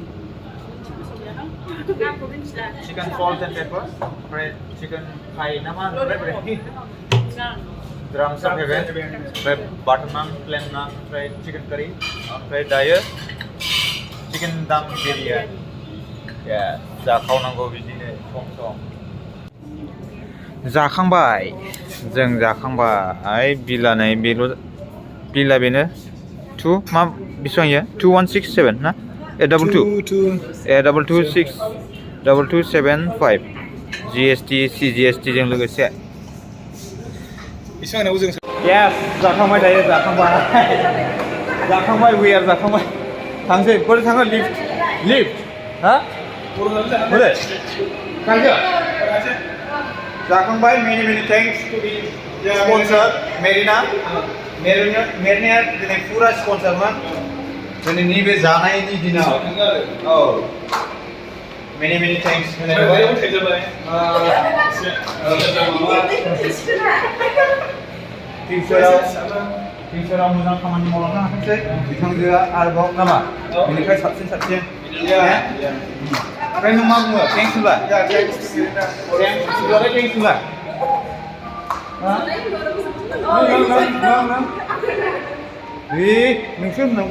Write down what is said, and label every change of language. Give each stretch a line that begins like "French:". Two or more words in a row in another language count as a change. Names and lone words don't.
English: Chicken Salt and Pepper
Bodo: ओमफ्राय
English: chicken fry
Bodo: ना मा होनोमोनलाय
English: Drums of heaven
Bodo: ओमफ्राय
English: butter naan plain naan
Bodo: ओमफ्राय
English: chicken curry
Bodo: ओमफ्राय दायो
English: chicken dum biryani
Bodo: जाखावनांगौ बिदिनो सम जाखांबाय जों जाखांबाय बिलानै बिला बेनो 2 मा बेसेबां इयो 2167 ना 2226 GST CGST जों लोगोसे Isang na uzang. Yes जाखांबाय दायो जाखांबाय
English: we are
Bodo: जाखांबाय थांसै बोरै थाङो लिफ्ट हा बोरै थांसै जाखांबाय
English: many thanks to the sponsor
Bodo: मेरिना दिनै फुरा स्पन्सरमोन दिनैनि बे जानायनि दिनाव औ
English: many thanks
Bodo: फिउचाराव मोजां खामानि मावलांनो हाथोंसै बिथांजोआ आरोबाव नामा बेनिफ्राय साबसिन ओमफ्राय नों मा बुङो थेंक्स होनबा थेंक्स होनबा नोंसोर होननांगौ